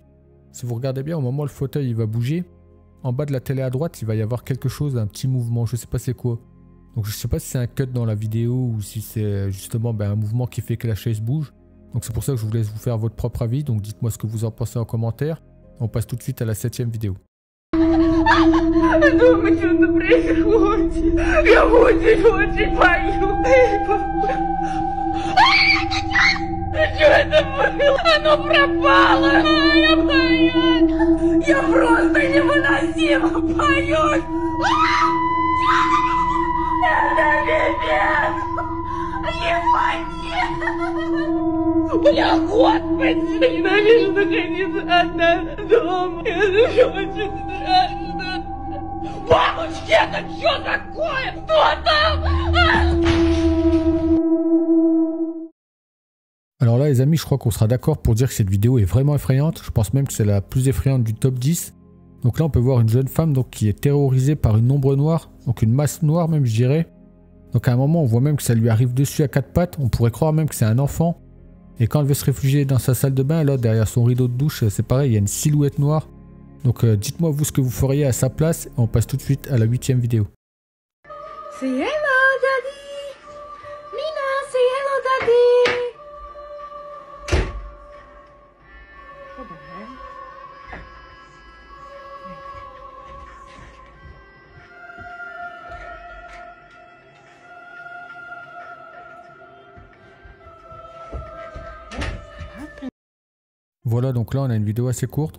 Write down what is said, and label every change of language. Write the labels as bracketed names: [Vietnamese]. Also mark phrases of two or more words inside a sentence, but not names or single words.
[French] Si vous regardez bien, au moment où le fauteuil il va bouger, en bas de la télé à droite, il va y avoir quelque chose, un petit mouvement, je sais pas c'est quoi. Donc je sais pas si c'est un cut dans la vidéo ou si c'est justement un mouvement qui fait que la chaise bouge. Donc c'est pour ça que je vous laisse vous faire votre propre avis, donc dites-moi ce que vous en pensez en commentaire. On passe tout de suite à la 7e vidéo. [Russian] Дома что-то происходит. Я очень боюсь. Что это было? Оно пропало. Я боюсь. Я просто невыносимо боюсь. Это пипец. Ебать. Бля, господи. Я ненавижу находиться одна дома. Это очень страшно. Бабочки, это что такое? Что там? [French] Alors là les amis, je crois qu'on sera d'accord pour dire que cette vidéo est vraiment effrayante. Je pense même que c'est la plus effrayante du top 10. Donc là on peut voir une jeune femme donc, qui est terrorisée par une ombre noire, donc une masse noire même je dirais. Donc à un moment on voit même que ça lui arrive dessus à quatre pattes, on pourrait croire même que c'est un enfant. Et quand elle veut se réfugier dans sa salle de bain, là derrière son rideau de douche, c'est pareil, il y a une silhouette noire. Donc dites-moi vous ce que vous feriez à sa place et on passe tout de suite à la 8e vidéo. [English] Say hello, daddy. Nina, say hello, daddy. What the hell? [French] Voilà, donc là on a une vidéo assez courte.